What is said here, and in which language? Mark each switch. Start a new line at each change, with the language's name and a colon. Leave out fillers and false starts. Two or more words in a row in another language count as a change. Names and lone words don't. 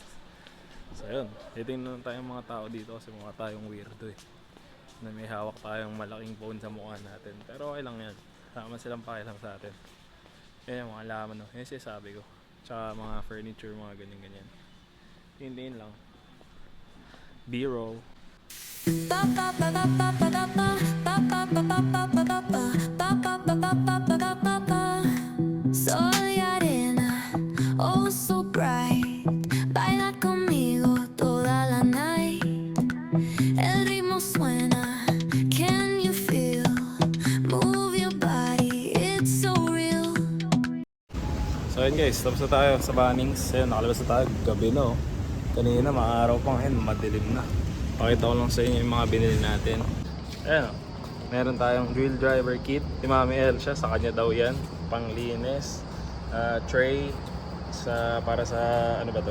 Filipino: So yun, titingnan tayo mga tao dito kasi mukha tayong weirdo eh. Na may hawak tayong malaking phone sa mukha natin. Pero okay lang yan, sama silang pakialam sa atin. Yan yung mga halaman no, yun sabi ko. Tsaka mga furniture, mga ganyan-ganyan. Tingin lang. B-roll.
Spanish: Soy arena,
English: oh so bright.
Spanish: Baila conmigo toda
English: la night.
Spanish: El ritmo suena,
English: can you feel? Move your body, it's so real.
Filipino: So yun guys, tapos na tayo sa Bunnings. Ayun, nakalabas na tayo, gabi na Kanina, maaraw pa ngayon, madilim na. Pakita ko lang sa inyo yung mga binili natin. Ayan meron tayong drill driver kit. Si Mami El siya, sa kanya daw yan. Panglinis. Tray para sa ano ba to?